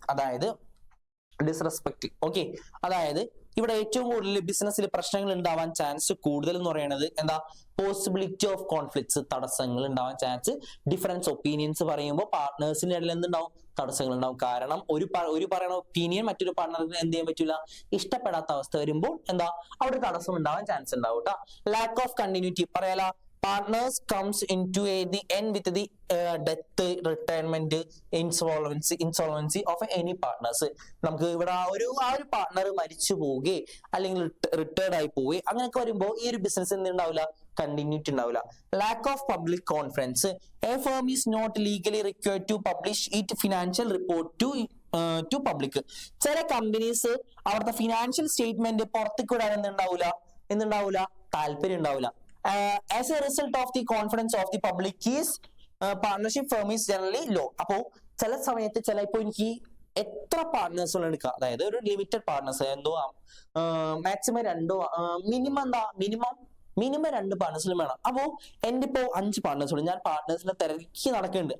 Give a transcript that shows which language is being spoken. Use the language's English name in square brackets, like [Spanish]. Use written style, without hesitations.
[Malayalam] അതായത് disrespect. Okay. അതായത് ഇവിടെ ഏറ്റവും കൂടുതൽ ബിസിനസ്സിൽ പ്രശ്നങ്ങൾ ഉണ്ടാവാൻ ചാൻസ് കൂടുതൽ എന്ന് പറയുന്നത് എന്താ, പോസിബിലിറ്റി ഓഫ് കോൺഫ്ലിക്ട്സ്, തടസ്സങ്ങൾ ഉണ്ടാവാൻ ചാൻസ്. ഡിഫറൻസ് ഒപ്പീനിയൻസ് പറയുമ്പോൾ പാർട്ട്നേഴ്സിന്റെ ഇടയിൽ എന്തുണ്ടാവും, തടസ്സങ്ങൾ ഉണ്ടാവും. കാരണം ഒരു പറയുന്ന ഒപ്പീനിയൻ മറ്റൊരു പാർട്ട്ണറിന് എന്ത് ചെയ്യാൻ പറ്റില്ല, ഇഷ്ടപ്പെടാത്ത അവസ്ഥ വരുമ്പോൾ എന്താ അവിടെ തടസ്സം ഉണ്ടാവാൻ ചാൻസ് ഉണ്ടാവും കേട്ടോ. [English] Lack of continuity പറയാലോ. Partners comes into the end with the death, retirement, insolvency of any partners. [Malayalam] നമുക്ക് ഇവിടെ ആ ഒരു പാർട്ട്ണർ മരിച്ചു പോവുകയെ അല്ലെങ്കിൽ റിട്ടയർഡ് ആയി പോവുകയെ അങ്ങനെയൊക്കെ വരുമ്പോൾ ഈ ഒരു ബിസിനസ് എന്തുണ്ടാവില്ല, കണ്ടിന്യൂറ്റി ഉണ്ടാവില്ല. [English] Lack of public confidence. A firm is not legally required to publish it financial report to public. [Malayalam] ചില കമ്പനീസ് അവിടുത്തെ ഫിനാൻഷ്യൽ സ്റ്റേറ്റ്മെന്റ് പുറത്തേക്ക് വിടാൻ എന്തുണ്ടാവില്ല, താല്പര്യം ഉണ്ടാവില്ല. [English] As a result of the confidence of the public is partnership firm is generally low. [Malayalam] അപ്പോ ചില സമയത്ത് ചിലപ്പോ എനിക്ക് എത്ര പാർട്ട്നേഴ്സുകൾ എടുക്കാം, അതായത് ഒരു ലിമിറ്റഡ് പാർട്ട്നേഴ്സ് എന്തോ മാക്സിമം മിനിമം 2 പാർട്ട്നേഴ്സിലും വേണം. അപ്പോ എന്റെ ഇപ്പോ 5 പാർട്ട്നേഴ്സുണ്ട്, ഞാൻ പാർട്ട്നേഴ്സിനെ തിരക്കി നടക്കുന്നുണ്ട്.